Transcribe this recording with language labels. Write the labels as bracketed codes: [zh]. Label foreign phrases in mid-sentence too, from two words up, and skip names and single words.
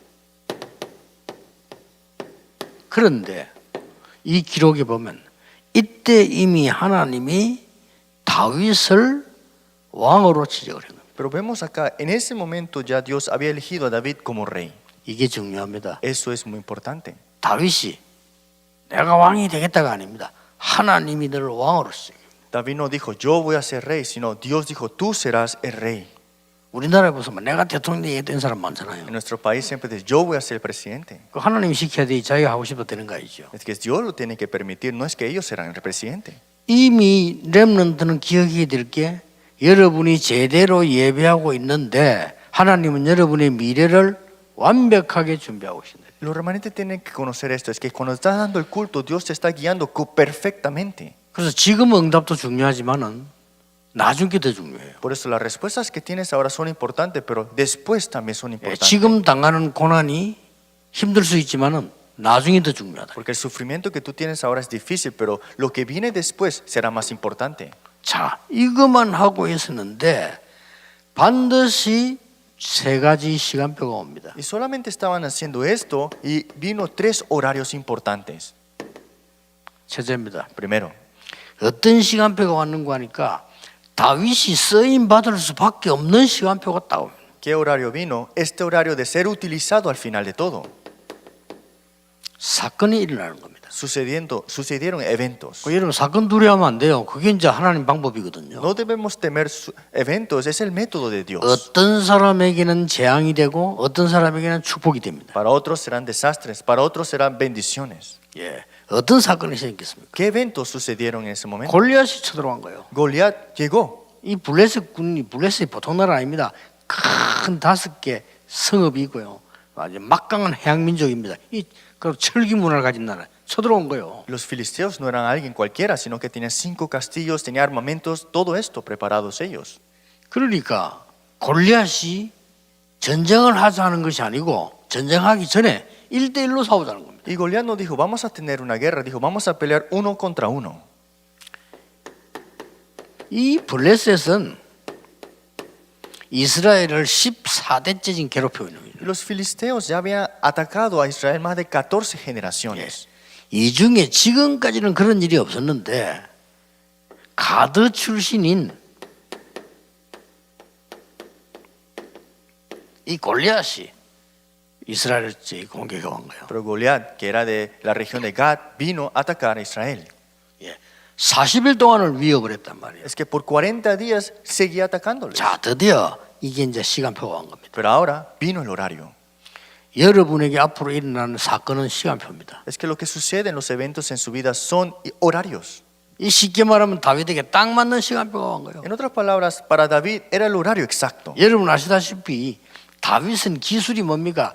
[ko] 그런데 이 기록에 보면 이때 이미 하나님이 다윗을 왕으로 지적을 한 겁니다. [es] Pero vemos acá, en ese momento ya Dios había elegido a David como rey. [ko] 이게 중요합니다. [es] Eso es muy importante. [ko] 다윗이 내가 왕이 되겠다가 아닙니다. 하나님이 너를 왕으로 쓰게. [es] David no dijo, yo voy a ser rey, sino Dios dijo, tú serás el rey. [ko] 우리나라에 보면 내가 대통령 얘기했던 사람 많잖아요. [es] En nuestro país siempre dice, yo voy a ser el presidente. [ko] 그 하나님이 시켜야 돼. 자기가 하고 싶어도 되는 거 아니죠. [es] Es que Dios lo tiene que permitir, no es que ellos serán el presidente. [ko] 이미 렘넌트는 기억해야 될 게 여러분이 제대로 예배하고 있는데 하나님은 여러분의 미래를 완벽하게 준비하고 계신다. [es] Los remanentes tienen que conocer esto, es que cuando estás dando el culto, Dios te está guiando perfectamente. [ko] 그래서 지금 응답도 중요하지만은 나중 게 더 중요해요. [es] Por eso las respuestas que tienes ahora son importantes, pero después también son importantes. [ko] 지금 당하는 고난이 힘들 수 있지만은 나중이 더 중요하다. [es] Porque el sufrimiento que tú tienes ahora es difícil, pero lo que viene después será más importante. [ko] 자, 이것만 하고 있었는데 반드시 세 가지 시간표가 옵니다. [es] Y solamente estaban haciendo esto y vino 3 horarios importantes. [ko] 첫째입니다. [es] Primero, [ko] 어떤 시간표가 왔는가 하니까 다윗이 쓰임 받을 수밖에 없는 시간표가 딱 옵니다. [es] ¿qué horario vino? Este horario de ser utilizado al final de todo. [ko] 사건이 일어나는 겁니다. [es] Sucedieron eventos. [ko] 여러분 사건 두려워하면 안 돼요. 그게 이제 하나님 방법이거든요. [es] No debemos temer eventos, es el método de Dios. [ko] 어떤 사람에게는 재앙이 되고 어떤 사람에게는 축복이 됩니다. [es] Para otros serán desastres, para otros serán bendiciones. [ko] 예, 어떤 사건이 생겼습니까? [es] ¿Qué eventos sucedieron en ese momento? [ko] 골리앗이 쳐들어간 거예요. [es] Goliat llegó. [ko] 이 블레셋이 보통 나라 아닙니다. 큰 5개 성읍이 있고요. 아주 막강한 해양 민족입니다. 이 그 철기 문화를 가진 나라 쳐들어온 거예요. [es] Los filisteos no eran alguien cualquiera, sino que tenían 5 castillos, tenían armamentos, todo esto preparados ellos. [ko] 그러니까 골리앗이 전쟁을 하자는 것이 아니고 전쟁하기 전에 1대1로 싸우자는 겁니다. [es] Y Goliat no dijo, vamos a tener una guerra, dijo, vamos a pelear 1 contra 1. [ko] 이 블레셋은 이스라엘을 14대째 지금 괴롭히고 있는 거예요. [es] Los filisteos ya habían atacado a Israel más de 14 generaciones. [ko] 이 중에 지금까지는 그런 일이 없었는데 가드 출신인 이 골리앗이 이스라엘을 공격해 온 거예요. [es] Pero Goliat, que era de la región de Gad, vino a atacar a Israel. [ko] 예, 40일 동안을 위협을 했단 말이에요. [es] Es que por 40 días seguía atacándoles. [ko] 자, 드디어 이게 이제 시간표가 온 겁니다. [es] Pero ahora vino el horario. [ko] 여러분에게 앞으로 일어나는 사건은 시간표입니다. [es] Es que lo que sucede en los eventos en su vida son horarios. [ko] 이 쉽게 말하면 다윗에게 딱 맞는 시간표가 온 거예요. [es] En otras palabras, para David era el horario exacto. [ko] 여러분 아시다시피 다윗은 기술이 뭡니까?